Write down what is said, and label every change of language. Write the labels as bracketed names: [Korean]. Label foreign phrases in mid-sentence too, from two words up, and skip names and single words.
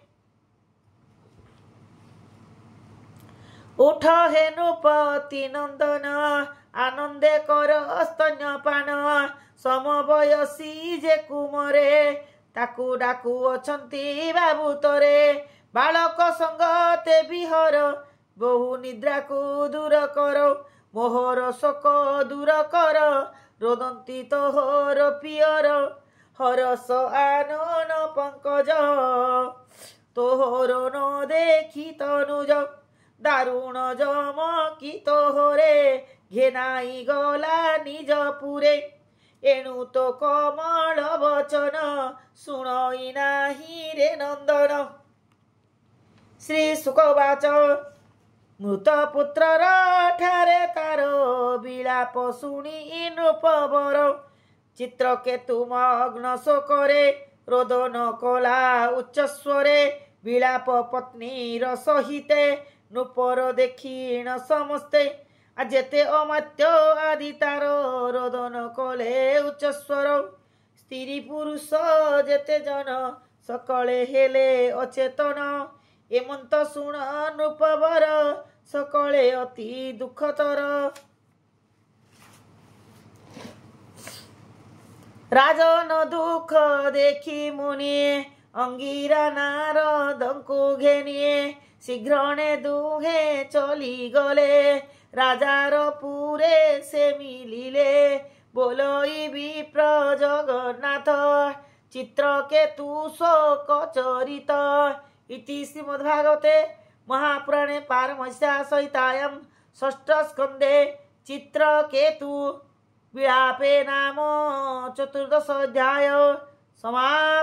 [Odia] ଉଠ ହେ ନୃପତି ନନ୍ଦନ ଆନନ୍ଦେ କର ସ୍ତନ୍ୟପାନ ସମବୟସୀ ଯେ କୁମରେ ତାକୁ ଡାକୁ ଅଛନ୍ତି ବାବୁ ତରେ ବାଲକ ସଙ୍ଗତେ ବିହର ବହୁ ନିଦ୍ରାକୁ ଦୂର କର ମୋହର ଶୋକ ଦୂର କର ରୋଦନ୍ତି ତୋହର ପିୟର ହରସ ଆନନ ପଙ୍କଜ ତୋହର ନ ଦେଖୀ ତନୁଜ ଦାରୁଣ ଜମ କି ତୋହରେ ଘେନାଈ ଗଲା ନିଜ ପୁରେ ଏଣୁ ତୋ କମଲ ବଚନ ଶୁଣଈ ନାହୀ ରେ ନଂଦନ। ଶ୍ରୀ ଶୁକବାଚ ମୃତ ପୁତ୍ରର ଠାରେ ତାର ବିଲାପ ଶୁଣୀ ନୃପବର ଚିତ୍ରକେତୁ ମଗ୍ନ ଶୋକରେ ରୋଦନ କଲା ଉଚ୍ଚସ୍ବରେ ବିଲାପ ପତ୍ନୀର ସହିତେ ନୃପର ଦେଖିଣ ସମସ୍ତେ ଜେତେ ଅମାତ୍ୟ ଆଦି ତାର ରୋଦନ କଲେ ଉଚ୍ଚସ୍ବର ସ୍ତ୍ରୀ ପୁରୁଷ ଜେତେ ଜନ ସକଲେ ହେଲେ ଅଚେତନ ଏମଂତ ଶୁଣ ନୃପବର ସକଲେ ଅତି ଦୁଖତର। ରାଜନ ଦୁଖ ଦେଖୀ ମୁନିଏ ଅଂଗୀରା ନାରଦଂକୁ ଘେନିଏ ଶୀଘ୍ରଣେ ଦୁହେ ଚଲୀ ଗଲେ ରାଜାର ପୁରେ ସେ ମିଲିଲେ ବୋଲଈ ବିପ୍ର ଜଗନ୍ନାଥ ଚିତ୍ରକେତୁ ଶୋକ ଚରିତ [Sanskrit] इति श्रीमद्भागवते महापुराणे पारमहंस्या संहितायां षष्ठ स्कंदे चित्रकेतु विलापे नाम 14 अध्याय समाप्त।